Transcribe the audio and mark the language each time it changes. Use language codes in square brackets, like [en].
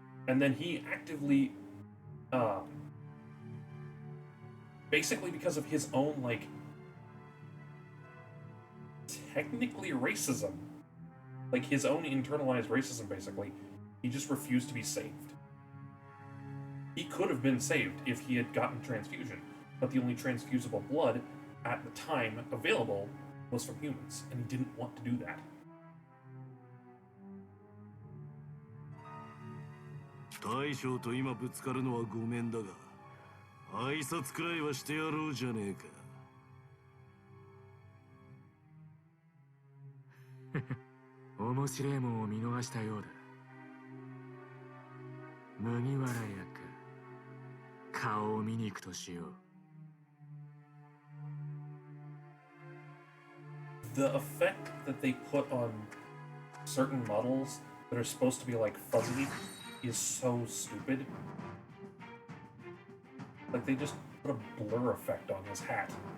[en] And then he actively, basically because of his own, like, technically racism, like his own internalized racism, basically, he just refused to be saved. He could have been saved if he had gotten transfusion, but the only transfusible blood at the time available was from humans, and he didn't want to do that. [ja] 大将と今ぶつかるのはごめんだが、挨拶くらいはしてやろうじゃねえか。面白いもんを見逃したようだ。麦わら屋か。顔を見に行くとしよう。 [en] The effect that they put on certain models that are supposed to be like fuzzy is so stupid. Like they just put a blur effect on his hat.